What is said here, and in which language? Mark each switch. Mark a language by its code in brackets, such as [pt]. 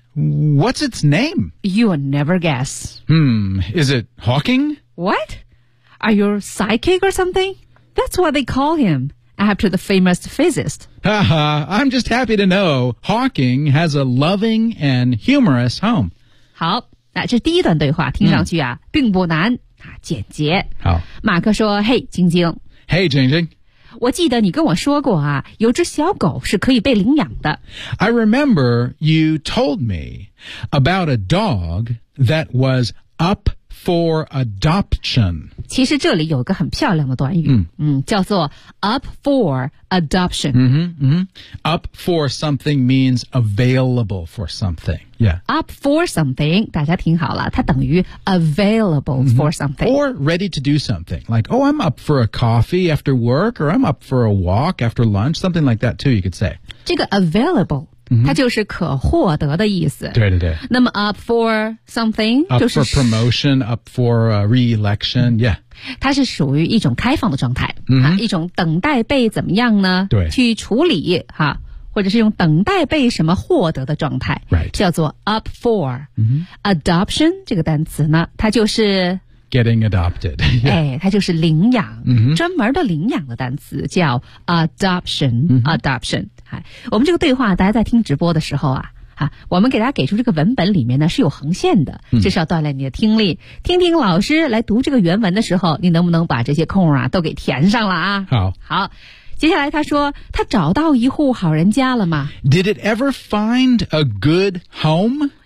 [en] What's its name? You'll never guess. Is it Hawking? What? Are you a psychic or something? That's what they call him, after the famous physicist. Haha, I'm just happy to know Hawking has a loving and humorous home. [zh] 好那这第一段对话听上去啊、嗯、并不难啊，简洁。好，马克说：“嘿，晶晶。 [en] ”“Hey, Jing Jing。” [zh] 我记得你跟我说过啊，有只小狗是可以被领养的。 [en] I remember you told me about a dog that was up for adoption. [zh] 其实这里有个很漂亮的短语，嗯，嗯叫做 [en] up for adoption. Mm-hmm, mm-hmm. Up for something means available for something. Yeah. Up for something, [zh] 大家听好了，它等于 available、mm-hmm. [en] for something. Or ready to do something. Like, oh, I'm up for a coffee after work, or I'm up for a walk after lunch, something like that too, you could say. [zh] 这个 available,它就是可获得的意思。对对对。那么 [en] up for something, up、 [zh] 就是、 [en] for promotion, up for re-election, yeah. [zh] 它是属于一种开放的状态、 mm-hmm. 一种等待被怎么样呢对。去处理哈或者是用等待被什么获得的状态。 [en] Right. [zh] 叫做 up for.、 Mm-hmm. Adoption, 这个单词呢它就是 [en] Getting adopted. 、 [zh] 哎、它就是领养、 mm-hmm. 专门的领养的单词叫 adoption,、 mm-hmm. adoption.、哎、我们这个对话大家在听直播的时候 啊, 啊我们给大家给出这个文本里面呢是有横线的这是要锻炼你的听力、嗯、听听老师来读这个原文的时候你能不能把这些空啊都给填上了啊好。好。接下来他说他找到一户好人家了吗 [en] ?Did it ever find a good home?